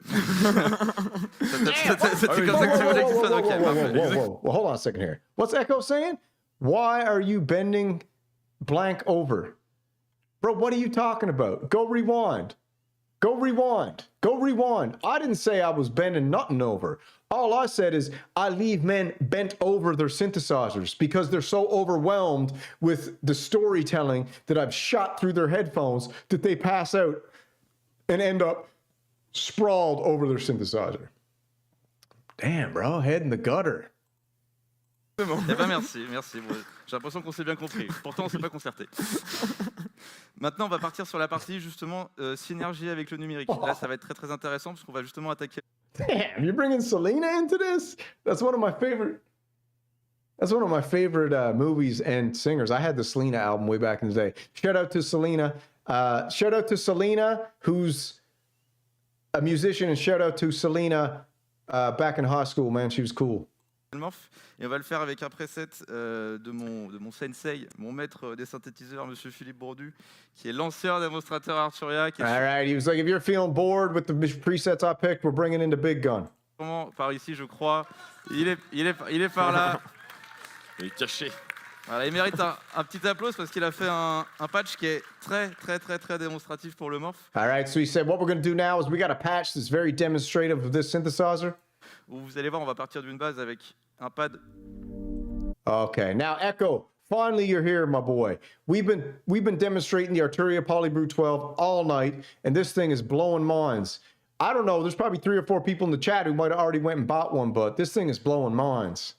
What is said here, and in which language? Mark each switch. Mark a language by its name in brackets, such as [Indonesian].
[French] C'est comme ça que tu voulais qu'il soit. Ok, parfait. [English] Whoa. Well, hold on a second here. What's Echo saying? Why are you bending blank over? Bro, what are you talking about? Go rewind. Go rewind. Go rewind. I didn't say I was bending nothing over. All I said is I leave men bent over their synthesizers because they're so overwhelmed with the storytelling that I've shot through their headphones that they pass out and end up sprawled over their synthesizer. Damn, bro, head in the gutter. [French] Eh ben merci. Bon, j'ai l'impression qu'on s'est bien compris. Pourtant, on s'est pas concerté. Maintenant, on va partir sur la partie justement synergie avec le numérique. Là, ça va être très très intéressant parce qu'on va justement attaquer. [English] Damn, you're bringing Selena into this? That's one of my favorite. That's one of my favorite movies and singers. I had the Selena album way back in the day. Shout out to Selena. Shout out to Selena, who's a musician, and shout out to Selena back in high school, man. She was cool. [French] Et on va le faire avec un preset de mon sensei, mon maître des synthétiseurs, Monsieur Philippe Bourdu, qui est l'ancien démonstrateur Arturia. [English] All right, he was like, if you're feeling bored with the presets I picked, we're bringing in the big gun. [French] Par ici, je crois. Il est par là. Il est caché. Voilà, il mérite un petit applause parce qu'il a fait un patch qui est très démonstratif pour le morph. [English] All right, so he said what we're going to do now is we got a patch that's very demonstrative of this synthesizer. [French] Où vous allez voir, on va partir d'une base avec un pad. [English] Okay, now Echo, finally you're here, my boy. We've been demonstrating the Arturia Polybrute 12 all night, and this thing is blowing minds. I don't know, there's probably 3 or 4 people in the chat who might have already went and bought one, but this thing is blowing minds.